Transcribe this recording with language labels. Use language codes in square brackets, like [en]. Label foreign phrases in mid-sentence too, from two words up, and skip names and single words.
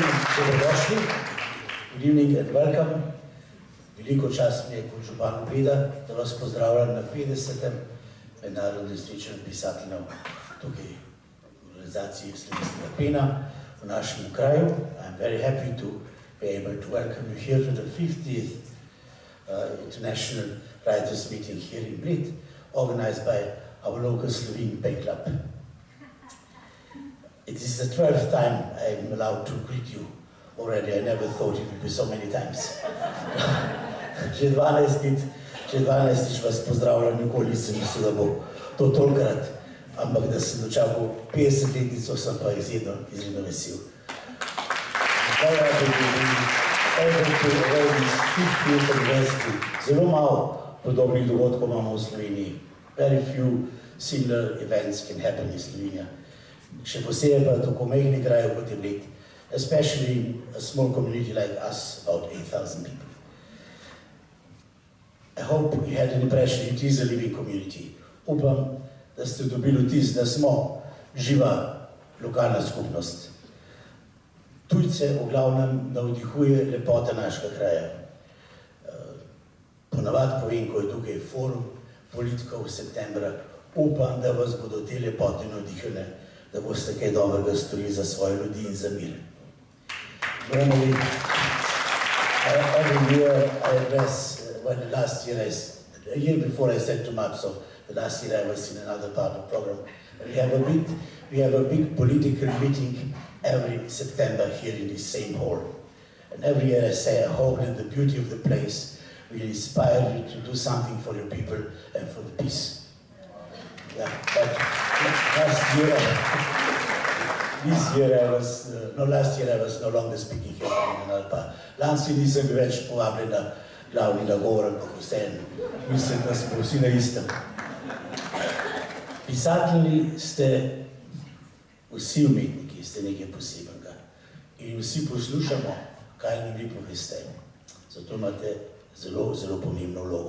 [sl] Dobrodošli. [en] Good evening and welcome. [sl] Veliko čast mi je kot župan Bleda, da vas pozdravljam na 50. mednarodnem srečanju pisateljev tukaj v organizaciji Slovenskega pena v našem kraju. [en] I'm very happy to be able to welcome you here to the 50th International Writers Meeting here in Bled, organized by our local Slovene Pen Club. It is the 12th time I'm allowed to greet you already. I never thought it would be so many times. [sl] Že 12 vas pozdravljam, nikoli nisem mislil, da bo to tolikrat, ampak da sem dočakal 50-letnico, sem pa izredno vesel. Zelo malo podobnih dogodkov imamo v Sloveniji. [en] Very few similar events can happen in Slovenija. [sl] Še posebej pa tako majhni krajev kot je Bled, [en] especially a small community like us, about 8,000 people. I hope you had an impression it is a living community. [sl] Upam, da ste dobili vtis, da smo živa lokalna skupnost. Tujce v glavnem navdihuje lepota našega kraja. Ponavadi povem, ko je tukaj forum politikov septembra, upam, da vas bodo te lepote navdihane, da boste kaj dobrega storili za svoje ljudi in za mir. [en] Normally, every year I address, a year before I said to Mark, so the last year I was in another part of the program. We have a big political meeting every September here in this same hall. And every year I say, I hope that the beauty of the place will inspire you to do something for your people and for the peace. Yeah, but last year I was no longer speaking here in another part. Last year [sl] nisem bil več povabljen na glavni nagovor, ampak vseeno, mislim, da smo vsi na istem. Pisatelji ste vsi umetniki, ste nekaj posebenega in vsi poslušamo, kaj nam vi poveste. Zato imate zelo, zelo pomembno vlogo.